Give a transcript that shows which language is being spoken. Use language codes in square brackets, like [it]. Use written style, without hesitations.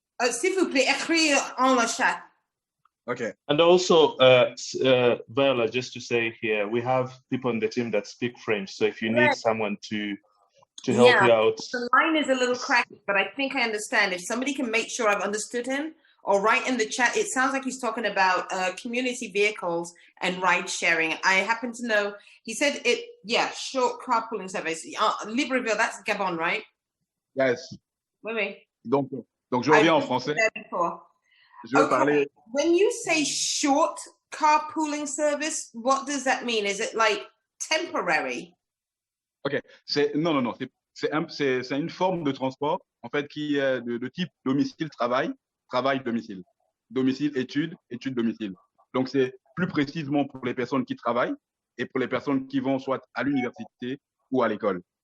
[fr] S'il vous plaît, écrivez en le chat. [en] Okay. And also, Viola, just to say here, we have people on the team that speak French. So if you need someone to help you out. The line is a little cracky, but I think I understand. If somebody can make sure I've understood him, or write in the chat, it sounds like he's talking about community vehicles and ride sharing. I happen to know, he said short carpooling service. Libreville, that's Gabon, right? Yes. [fr] Oui. Donc je reviens en français. Je vais parler. [en] When you say short carpooling service, what does that mean? Is it like temporary? [fr] Ok, non. C'est une forme de transport en fait qui est de type domicile-travail, travail-domicile, domicile-études, études-domicile. Donc c'est plus précisément pour les personnes qui travaillent et pour les personnes qui vont soit à l'université ou à l'école.